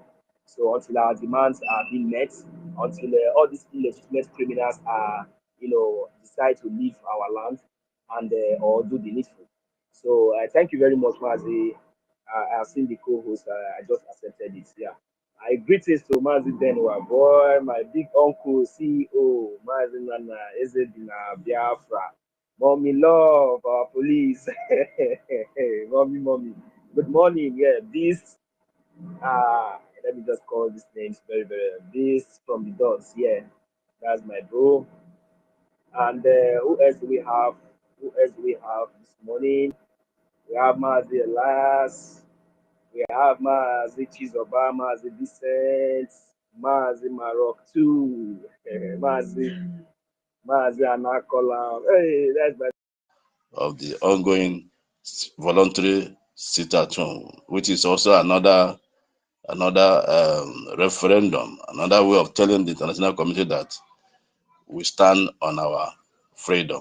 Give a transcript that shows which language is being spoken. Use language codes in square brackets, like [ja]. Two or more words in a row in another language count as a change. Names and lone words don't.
[en] So until our demands are being met, until all these illegitimate criminals are, decide to leave our land and or do the needful. So thank you very much, Mazi. I have seen the co-host. I just accepted it. Yeah. I greetings to Mazi Benwa, boy, my big uncle, CEO, Mazi Nana, Ezedina, Biafra. Mommy love, our police. Mommy. Good morning. Yeah, this, let me just call these names very, very. This from the dots. Yeah, that's my bro. And who else do we have? Who else do we have this morning? We have Mazi Elias. We have Mazi Chizoba, Mazi Vicent, Mazi Maroc too, Mazi Anakola. Hey, that's my Of the ongoing voluntary sit-at-home, which is also another referendum, another way of telling the international community that we stand on our freedom.